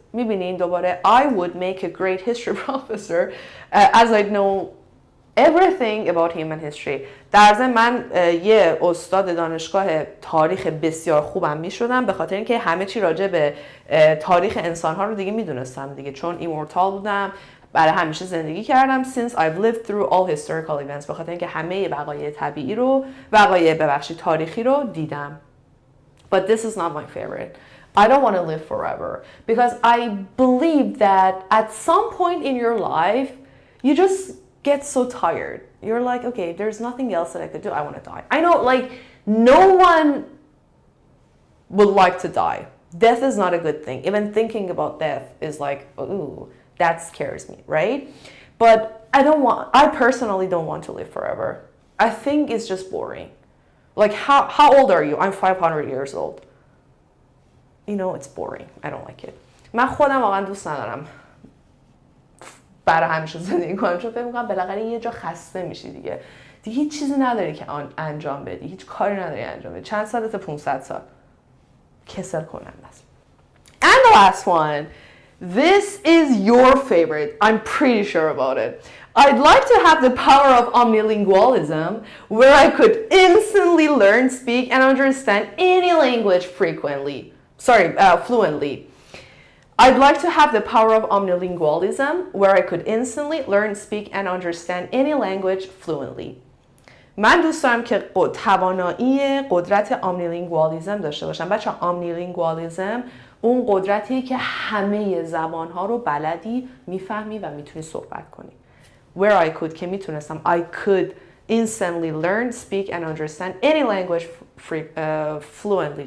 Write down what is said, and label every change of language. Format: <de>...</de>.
<fa>میبینین دوباره</fa> <en>I would make a great history professor as I know everything about human history.</en> <fa>در ضمن من یه استاد دانشگاه تاریخ بسیار خوبم میشدم به خاطر اینکه همه چی راجع به تاریخ انسان‌ها رو دیگه میدونستم دیگه چون ایمورتال بودم برای همیشه زندگی کردم</fa> <en>since I've lived through all historical events</en> <fa>به خاطر اینکه همه وقایع تاریخی رو دیدم.</fa> <en>But this is not my favorite. I don't want to live forever because I believe that at some point in your life you just get so tired. You're like, okay, there's nothing else that I could do. I want to die. I know, like, no one would like to die. Death is not a good thing. Even thinking about death is like, ooh, that scares me, right? But I personally don't want to live forever. I think it's just boring. Like, how old are you? I'm 500 years old. You know, it's boring. I don't like it.</en> <fa>من خودم واقعا دوست ندارم برای همیشه زندگی کنم چون فکر می‌کنم بالاخره یه جا خسته میشی دیگه هیچ چیزی نداری که انجام بدی هیچ کاری نداری انجام بدی چند سالته 500 سال کسل کننده است.</fa> <en>And the last one, this is your favorite. I'm pretty sure about it. I'd like to have the power of omnilingualism where I could instantly learn, speak, and understand any language fluently. I'd like to have the power of omnilingualism where I could instantly learn, speak, and understand any language fluently.</en> <fa>من دوست دارم که توانایی قدرت omnilingualism داشته باشم. بچه omnilingualism اون قدرتیه که همه زبانها رو بلدی میفهمی و میتونی صحبت کنی.</fa> <en>Where I could</en> <fa>که میتونستم</fa> <en>I could instantly learn, speak, and understand any language fluently.</en>